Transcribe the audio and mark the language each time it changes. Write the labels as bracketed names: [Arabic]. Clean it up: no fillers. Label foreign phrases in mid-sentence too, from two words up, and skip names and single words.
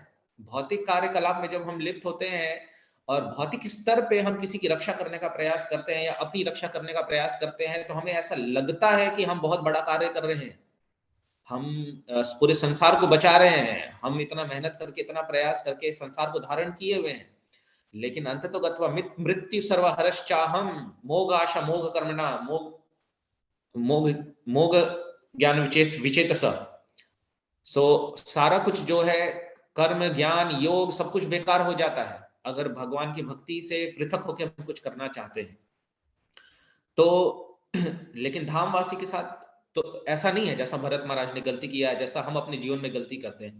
[Hindi] भौतिक कार्यकलाप में जब हम लिप्त होते हैं और भौतिक स्तर पे हम किसी की रक्षा करने का प्रयास करते हैं या अपनी रक्षा करने का प्रयास करते हैं, तो हमें ऐसा लगता है कि हम बहुत बड़ा कार्य कर रहे हैं, हम पूरे संसार को बचा रहे हैं, हम इतना मेहनत करके, इतना प्रयास करके संसार को धारण किए हुए हैं। लेकिन अंततोगत्वा [Sanskrit] मृत्यु सर्वहरश्चाहम मोग आशा मोग कर्मणा मोग मोग ज्ञान विचेतस। [Hindi] सो सारा कुछ जो है, कर्म ज्ञान योग सब कुछ बेकार हो जाता है अगर भगवान की भक्ति से पृथक होकर हम कुछ करना चाहते हैं तो। लेकिन धामवासी के साथ तो ऐसा नहीं है, जैसा भरत महाराज ने गलती किया है, जैसा हम अपने जीवन में गलती करते हैं।